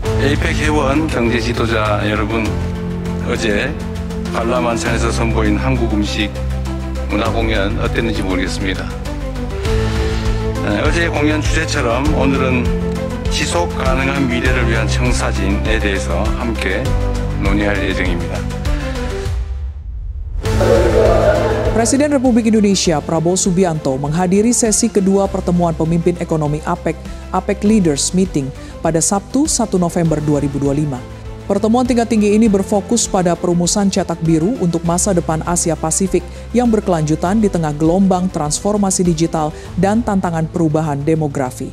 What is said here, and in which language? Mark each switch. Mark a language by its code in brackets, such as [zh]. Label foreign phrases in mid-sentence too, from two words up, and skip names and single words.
[ko] 에이펙 회원 경제 지도자 여러분, 어제 관람한산에서 선보인 한국 음식 문화 공연 어땠는지 모르겠습니다. 어제 공연 주제처럼 오늘은 지속 가능한 미래를 위한 청사진에 대해서 함께 논의할 예정입니다. [id] Presiden Republik Indonesia Prabowo Subianto menghadiri sesi kedua pertemuan pemimpin ekonomi APEC [en] Leaders Meeting [id] pada Sabtu 1 November 2025. Pertemuan tingkat tinggi ini berfokus pada perumusan cetak biru untuk masa depan Asia Pasifik yang berkelanjutan di tengah gelombang transformasi digital dan tantangan perubahan demografi.